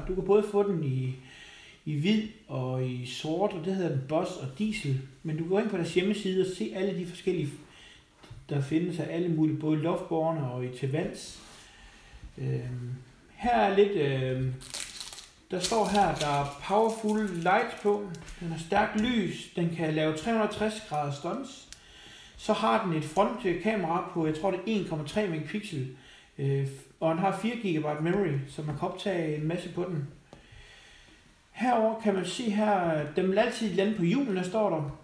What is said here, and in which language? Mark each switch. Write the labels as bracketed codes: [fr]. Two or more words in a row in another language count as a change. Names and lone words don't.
[da] Du kan både få den i hvid og i sort, og det hedder den Boss og Diesel. Men du kan gå ind på deres hjemmeside og se alle de forskellige, der findes af alle mulige, både luftbårne og i til vands. Her er lidt, der står her, der er [en] powerful light [da] på. Den har stærkt lys, den kan lave 360 grader stunts. Så har den et frontkamera på, jeg tror det er 1,3 megapixel, og den har 4 GB memory, så man kan optage en masse på den. Herover kan man se her, den vil altid lande på hjulene, står der.